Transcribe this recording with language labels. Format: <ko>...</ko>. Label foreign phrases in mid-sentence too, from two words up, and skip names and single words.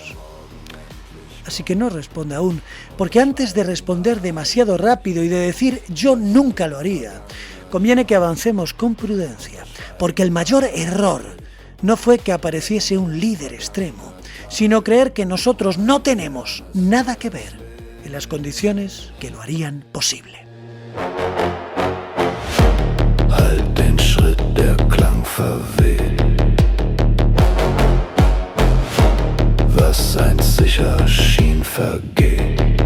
<es>Así que no responda aún, porque antes de responder demasiado rápido y de decir yo nunca lo haría, conviene que avancemos con prudencia, porque el mayor error no fue que apareciese un líder extremo, sino creer que nosotros no tenemos nada que ver en las condiciones que lo harían posible.</es> <de>Halt den Schritt, der Klang verweht. Was einst sicher schien, vergeht.</de>